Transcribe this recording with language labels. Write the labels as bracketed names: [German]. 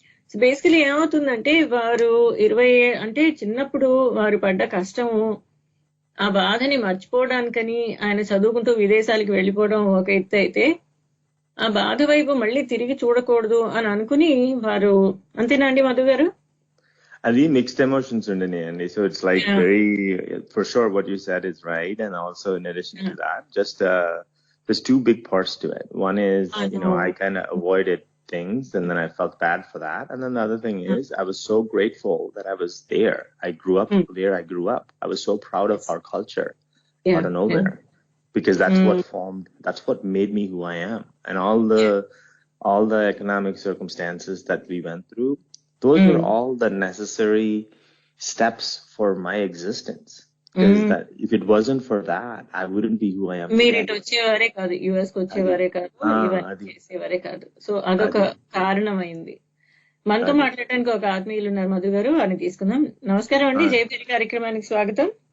[Telugu] So basically ఏమవుతుందంటే, వారు 20 అంటే చిన్నప్పుడు వారు పడ్డ కష్టము, ఆ బాధని మర్చిపోవడానికని ఆయన చదువుకుంటూ విదేశాలకు వెళ్ళిపోవడం ఒక ఎత్తు అయితే, ఆ బాధ వైపు మళ్ళీ తిరిగి చూడకూడదు అని అనుకుని వారు, అంతేనా అండి మధు గారు? [English] అది mixed emotions undanడి. So it's like very, for sure what you said is right, and also in addition to that, just there's two big parts to it. One is, I kind of avoided things and then I felt bad for that, and then the other thing is I was so grateful that I was there. I grew up there. I was so proud of our culture out of nowhere, because that's what made me who I am. And all the economic circumstances that we went through, those were all the necessary steps for my existence. Because that if it wasn't for that, I wouldn't be who I am [Telugu] మీరు [English] today. [Telugu] ఇటు వచ్చేవారే కాదు, US కి వచ్చేవారే కాదు, ఇవన్నీ చేసేవారే కాదు. So అదొక కారణమైంది. మనతో మాట్లాడడానికి ఒక ఆత్మీయులు ఉన్నారు, మధు గారు, అని తీసుకుందాం. నమస్కారం అండి, జయభేరి కార్యక్రమానికి స్వాగతం.